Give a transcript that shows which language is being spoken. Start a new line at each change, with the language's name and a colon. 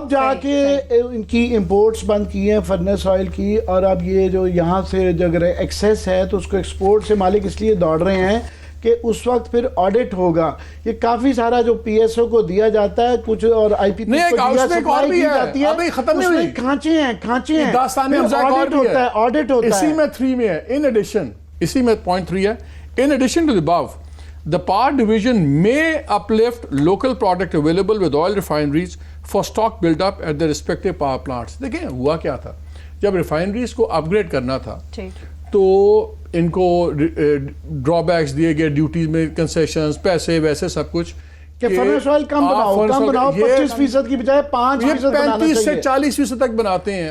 Urdu: اب جا کے ان کی امپورٹس بند کی ہیں فرنس آئل کی, اور اب یہ جو یہاں سے جو اگر ایکسیس ہے تو اس کو ایکسپورٹ سے مالک اس لیے دوڑ رہے ہیں کہ اس وقت پھر آڈٹ ہوگا. یہ کافی سارا جو پی ایس او کو دیا جاتا ہے کچھ اور آئی پی پی کو سپلائی کی جاتی ہے, اس میں کھانچے ہیں آڈٹ ہوتا ہے. اسی میں 3 میں ہے ان ایڈیشن, اسی میں پوائنٹ 3 ہے
English: in addition to the above the power division may uplift local product available with oil refineries for stock build up at their respective power plants.
Urdu: دیکھیں ہوا کیا تھا جب ریفائنریز کو اپ گریڈ کرنا تھا تو ان کو ڈرا بیکس دیے گئے, ڈیوٹیز میں کنسیشنز, پیسے ویسے سب کچھ کہ فرنس آئل کم بناؤ 25% کی بجائے 5% بنانا چاہیے. 35 سے 40% تک بناتے ہیں.